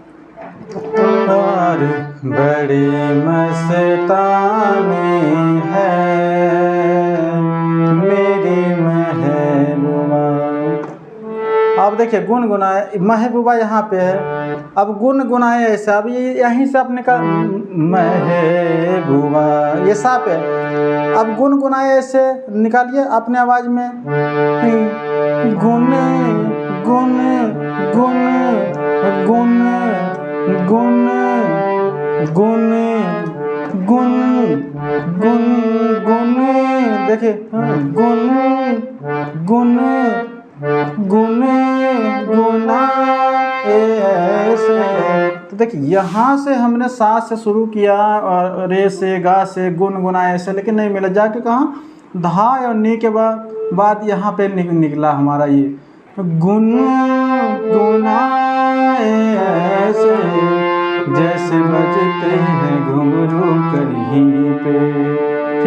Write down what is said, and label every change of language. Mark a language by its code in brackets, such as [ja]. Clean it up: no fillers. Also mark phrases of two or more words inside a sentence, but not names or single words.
[hi] और बड़ी मस्तानी है मेरी महबूबा। अब देखिए गुनगुनाए, महबूबा यहाँ पे है, अब गुनगुनाए ऐसा, अब ये यहीं से आपने कहा महबूबा, ये सा पे। अब गुनगुनाए ऐसे निकालिए अपने आवाज में, गुन गुन गुन गुन गुन गुन गुन गुन गुन, देखिए गुन गुन गुन गुना ऐसे। तो देखिए यहाँ से हमने सा से शुरू किया और रे से गा से गुनगुना ऐसे, लेकिन नहीं मिला, जाके कहाँ धा और नी के बाद यहाँ पे निकला हमारा ये गुन गुना ऐसे, जैसे बजते हैं घुंघरू कहीं पे।